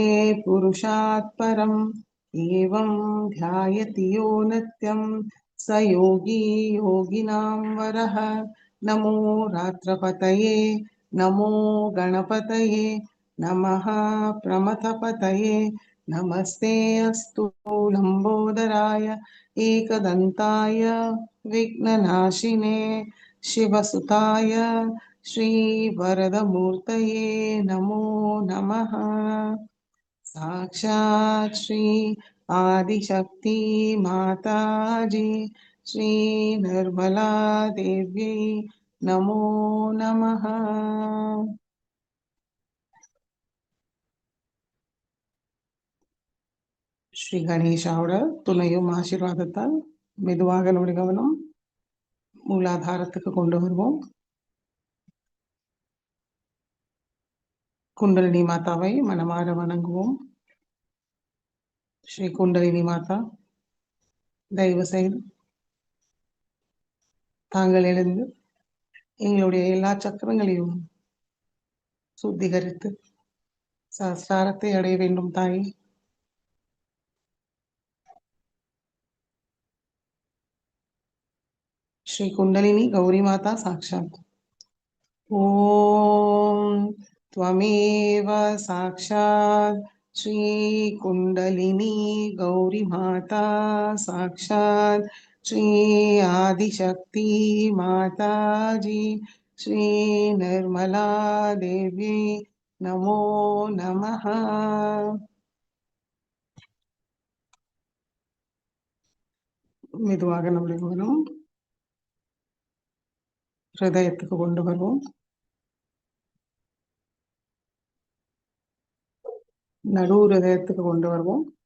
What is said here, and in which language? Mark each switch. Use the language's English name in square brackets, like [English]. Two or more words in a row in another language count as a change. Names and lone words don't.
[Sanskrit] पुरुषात् परम् एवं ध्यायति यो नित्यं स योगी योगिनां वरः नमो रात्रपतये नमो गणपतये नमः प्रमथपतये नमस्ते अस्तु लम्बोदराय एकदन्ताय विघ्ननाशिने शिवसुताय श्रीवरदमूर्तये नमो नमः साक्षात् श्री आदिशक्ति माताजी श्री निर्मला देवी नमो नमः [Tamil] ஸ்ரீ கணேஷாவோட துணையும் ஆசீர்வாதத்தால் மெதுவாக நம்முடைய கவனம் மூலாதாரத்துக்கு கொண்டு வருவோம். குண்டலினி மாதாவை மனமார வணங்குவோம். ஸ்ரீ குண்டலினி மாதா, தயவு செய்து தாங்கள் எழுந்து எங்களுடைய எல்லா சக்கரங்களையும் சுத்திகரித்து சஹஸ்ராரத்தை அடைய வேண்டும் தாயே. [Sanskrit] श्री कुंडलिनी गौरी माता साक्षात् ओम त्वमेव साक्षात् श्री कुंडलिनी गौरी माता साक्षात् श्री आदिशक्ति माता जी श्री निर्मला देवी नमो नमः. [Tamil] மெதுவாக நம்முடைய கவனம் ஹிருதயத்துக்கு கொண்டு வருவோம். நடு ஹிருதயத்துக்கு கொண்டு வருவோம்.